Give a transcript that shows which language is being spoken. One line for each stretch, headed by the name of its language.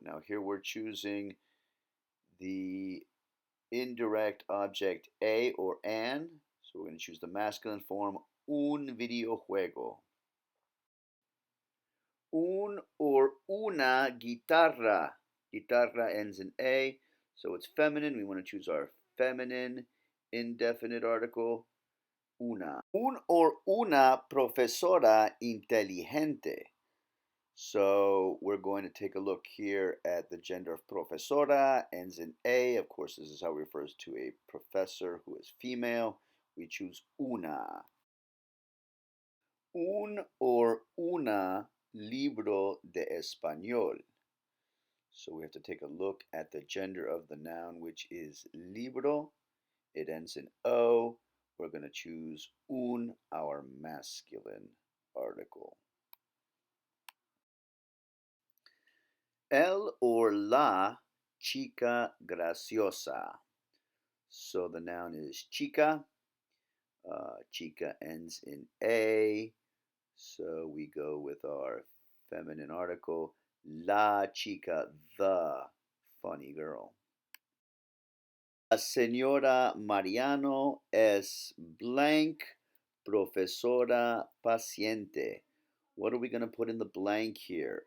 English: Now here we're choosing the indirect object a or an. So we're going to choose the masculine form,
Spanish: un videojuego. Un
English: or
Spanish: una guitarra.
English: Guitarra ends in a, so it's feminine. We want to choose our feminine indefinite article, una.
Spanish: Un
English: or
Spanish: una profesora inteligente.
English: So we're going to take a look here at the gender of profesora, ends in a. Of course, this is how we refer to a professor who is female. We choose una.
Spanish: Un
English: or
Spanish: una libro de español.
English: So we have to take a look at the gender of the noun, which is libro. It ends in o. We're going to choose un, our masculine article.
Spanish: El
English: or
Spanish: la chica graciosa.
English: So the noun is chica. Chica ends in a. So we go with our feminine article,
Spanish: la chica,
English: the funny girl.
Spanish: La señora Mariano es
English: blank,
Spanish: profesora paciente.
English: What are we going to put in the blank here?